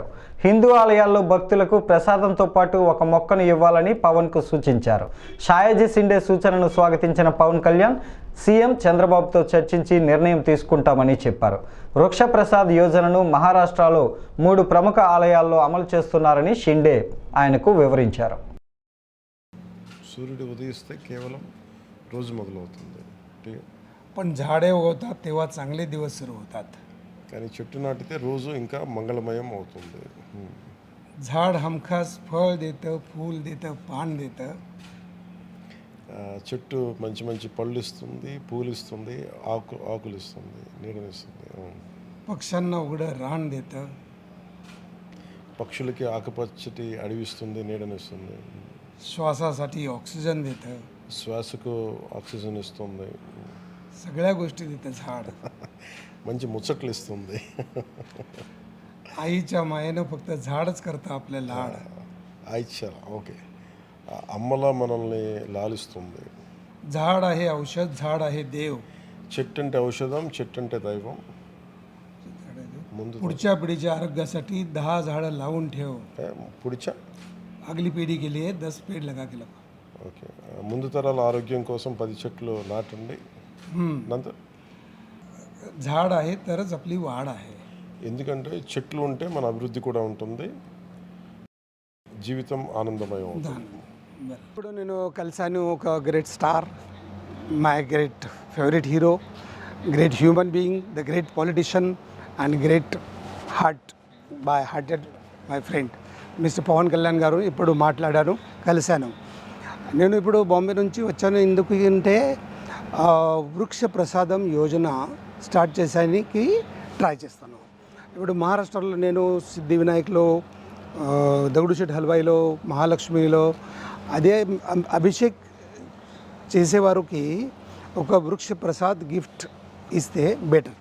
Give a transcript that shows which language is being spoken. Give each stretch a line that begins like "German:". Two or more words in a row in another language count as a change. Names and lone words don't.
Telugu: హిందూ ఆలయాల్లో భక్తులకు ప్రసాదంతో పాటు ఒక మొక్కను ఇవ్వాలని పవన్కు సూచించారు. సాయాజీ షిండే సూచనను స్వాగతించిన పవన్ కళ్యాణ్ సీఎం చంద్రబాబుతో చర్చించి నిర్ణయం తీసుకుంటామని చెప్పారు. వృక్ష ప్రసాద్ యోజనను మహారాష్ట్రలో 3 ప్రముఖ ఆలయాల్లో అమలు చేస్తున్నారని షిండే ఆయనకు వివరించారు. సూర్య ఉదయిస్తే కేవలం రోజు మొదలవుతుంది.
Marathi: पण झाडे होतात तेव्हा चांगले दिवस सुरू होतात.
Telugu: కానీ చెట్టు నాటితే రోజు ఇంకా మంగళమయం అవుతుంది.
Marathi: झाड हमखास फळ देतं, फूल देतं, पान देतं.
Telugu: చెట్టు మంచి మంచి పళ్ళు ఇస్తుంది, పూలు ఇస్తుంది, ఆకులు ఇస్తుంది, నీడనిస్తుంది.
Marathi: पक्ष्यांना उघडं रान देतं.
Telugu: పక్షులకి ఆకుపచ్చటి అడవిస్తుంది, నీడనిస్తుంది.
Marathi: श्वासासाठी ऑक्सिजन देतं.
Telugu: శ్వాసకు ఆక్సిజన్ ఇస్తుంది.
Marathi: सगळ्या गोष्टी देतं झाड.
Telugu: మంచి ముచ్చట్లు ఇస్తుంది.
Marathi: आईच्या मायेनं फक्त झाडच करतं आपलं लाड.
Telugu: ఆయిచ్చా ఓకే, అమ్మలా మనల్ని లాలిస్తుంది.
Marathi: झाड आहे औषध, झाड आहे देव.
Telugu: చెట్టు అంటే ఔషధం, చెట్టు అంటే దైవం. ముందు
Marathi: पुढच्या पिढीच्या आरोग्यासाठी 10 झाडं लावून ठेव. పుడిచా
Hindi: अगली पीढ़ी के लिए 10 पेड़ लगा के लगाओ.
Telugu: ఓకే, ముందు తరాల ఆరోగ్యం కోసం 10 చెట్లు నాటండి. నంత
Marathi: झाड आहे तरच आपली वाढ आहे.
Telugu: ఎందుకంటే చెట్లు ఉంటే మన అభివృద్ధి కూడా ఉంటుంది, జీవితం ఆనందమయం అవుతుంది. ఇప్పుడు నేను కలిసాను ఒక
English: great star, my great favorite hero, great human being, the great politician and great hearted my friend Mister Pavan Kalyan garu
Telugu: ఇప్పుడు మాట్లాడాను, కలిశాను. నేను ఇప్పుడు బాంబే నుంచి వచ్చాను. ఎందుకు అంటే వృక్ష ప్రసాదం యోజన స్టార్ట్ చేసానికి ట్రై చేస్తాను. ఇప్పుడు మహారాష్ట్రలో నేను సిద్ధి వినాయక్లో, దగడుశెట్టి హల్వాయిలో, మహాలక్ష్మిలో అదే అభిషేక్ చేసేవారికి ఒక వృక్ష ప్రసాద్ గిఫ్ట్ ఇస్తే బెటర్.